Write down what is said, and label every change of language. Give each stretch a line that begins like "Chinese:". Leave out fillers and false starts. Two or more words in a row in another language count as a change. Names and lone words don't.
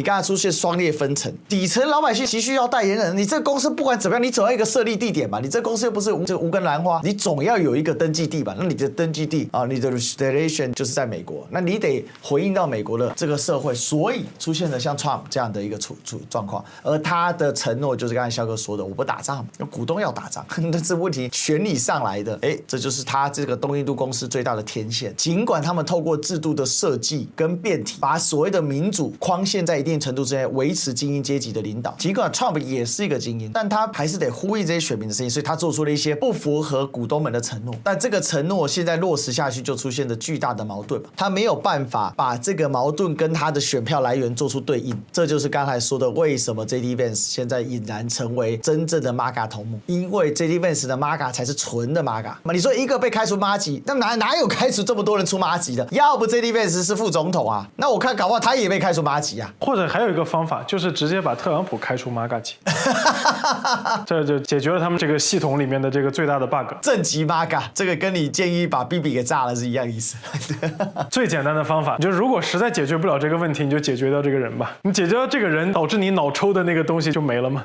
Chinese: 剛才出現雙列分層，底層老百姓急需要代言人，你這個公司不管怎麼樣，你總要一個設立地點嘛，你這個公司又不是這個無根蘭花，你總要有一個登記地吧？那你的登記地啊，你的 registration 就是在美國，那你得回應到美國的這個社會，所以出現了像 Trump 這樣的一個狀況，而他的承諾就是剛才蕭哥說的，我不打仗，股東要打仗，但是問題權力上來的，哎，這就是他這個東印度公司最大的天線。儘管他們透過制度的設計跟變體，把所謂的民主框限在一定程度之內，維持精英階級的領導。儘管 Trump 也是一個精英，但他還是得呼應這些選民的聲音，所以他做出了一些不符合股東們的承諾。但這個承諾現在落實下去，就出現了巨大的矛盾。他沒有辦法把這個矛盾跟他的選票來源做出對應，這就是剛才說的為什麼 JD Vance 現在儼然成為真正的 MAGA 頭目，因為 JD Vance 的 MAGA 才是純的 MAGA。你說一個被開除麻吉，那哪有開除這麼多人出麻吉的？要不 JD Vance 是副總統啊，那我看搞不好他也被開除麻吉啊。或者還有一個方法，就是直接把特朗普開除 MAGA 籍，這就解決了他們這個系統裡面的這個最大的 bug。正極 MAGA，這個跟你建議把 BB 給炸了是一樣意思。最簡單的方法，就是如果實在解決不了這個問題，你就解決掉這個人吧。你解決掉這個人，導致你腦抽的那個東西就沒了嗎？